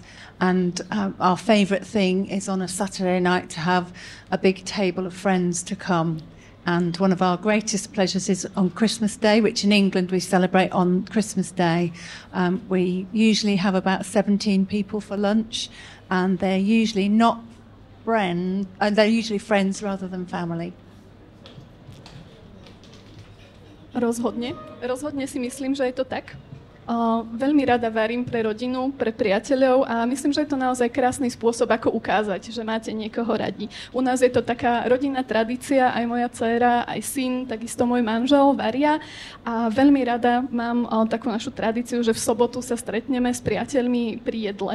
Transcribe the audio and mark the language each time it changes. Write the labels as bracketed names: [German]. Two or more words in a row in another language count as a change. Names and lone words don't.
[English] And our favourite thing is on a Saturday night to have a big table of friends to come. And one of our greatest pleasures is on Christmas Day, which in England we celebrate on Christmas Day. We usually have about 17 people for lunch, and they're usually not friends, they're usually friends rather than family. [Slovak] Rozhodne si myslím, že je to tak. Veľmi rada varím pre rodinu, pre priateľov a myslím, že je to naozaj krásny spôsob, ako ukázať, že máte niekoho radi. U nás je to taká rodinná tradícia, aj moja dcéra, aj syn, takisto môj manžel varia a veľmi rada mám takú našu tradíciu, že v sobotu sa stretneme s priateľmi pri jedle.